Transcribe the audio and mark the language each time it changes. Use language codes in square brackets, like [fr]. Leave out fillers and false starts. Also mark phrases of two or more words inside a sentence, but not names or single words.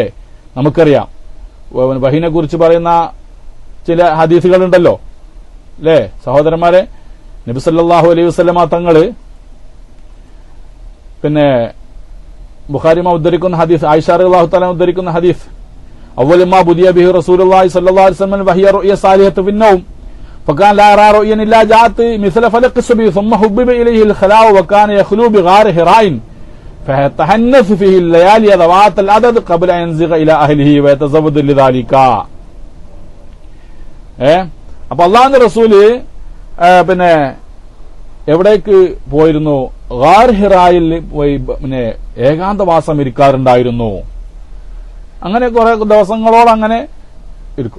[ml] നമുക്കറിയാം വഹീനെ കുറിച്ച് പറയുന്ന ചില ഹദീസുകളുണ്ടല്ലോ, അല്ലേ സഹോദരന്മാരെ? [ar] النبي صلى الله عليه وسلم [ml] തങ്ങള് ബുഖാരിമാ ഉദ്ധരിക്കുന്ന ഹദീസ്, [ar] ആയിഷ رضي الله تعالى [ml] ഉദ്ധരിക്കുന്ന ഹദീസ്, [ar] أول ما بدئ به رسول الله صلى الله عليه وسلم الوحي الرؤيا الصالحة في النوم فكان لا يرى رؤيا الا جاءت مثل فلق الصبي ثم حبب اليه الخلاء وكان يخلو بغار حراء فيتحنث فيه الليالي ذوات العدد قبل ان ينزغ الى اهله ويتزود لذلك. [ml] അപ്പൊ അല്ലാഹുവിന്റെ റസൂല് എവിടേക്ക് പോയിരുന്നു? ഗാർ ഹിറായിൽ പോയി ഏകാന്തവാസം ഇരിക്കാറുണ്ടായിരുന്നു. അങ്ങനെ കുറെ ദിവസങ്ങളോളം അങ്ങനെ ഇരിക്കും.